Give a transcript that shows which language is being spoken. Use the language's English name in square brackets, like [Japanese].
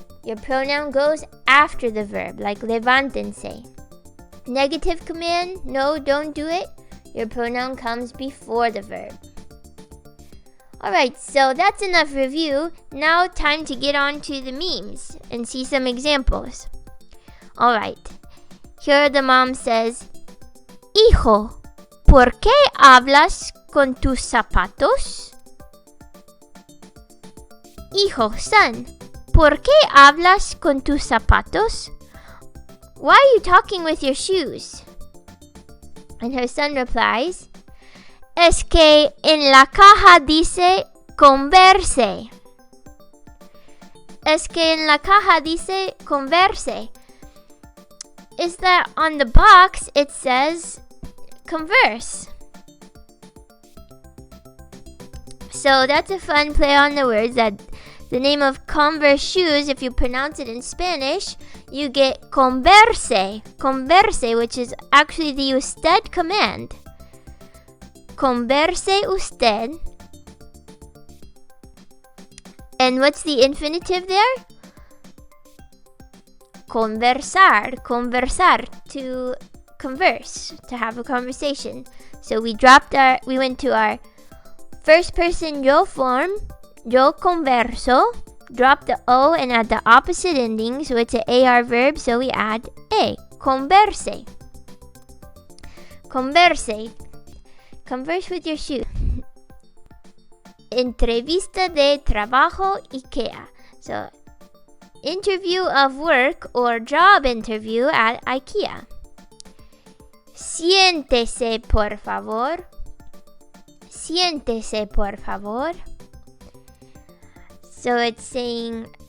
[English] Your pronoun goes after the verb, like levántense. Negative command, no, don't do it. Your pronoun comes before the verb. Alright, so that's enough review. Now time to get on to the memes and see some examples. [Spanish] Alright, here the mom says, Hijo, ¿por qué hablas con tus zapatos? Hijo, son, ¿por qué hablas con tus zapatos? [English] Why are you talking with your shoes? [Spanish] And her son replies, Es que en la caja dice converse. Es que en la caja dice converse. [English] Is that on the box it says converse. So that's a fun play on the words, that the name of Converse shoes, if you pronounce it in Spanish, you get converse. Converse, which is actually the usted command. [Spanish] Converse usted. [English] And what's the infinitive there? Conversar. Conversar, to converse, to have a conversation. So we went to our first person yo form, yo converso, drop the O and add the opposite ending, so it's an AR verb, so we add A. Converse. Converse. Converse with your shoe. [Spanish] Entrevista de trabajo IKEA. [English] So, interview of work or job interview at IKEA. [Spanish] Siéntese, por favor. Siéntese, por favor. So it's saying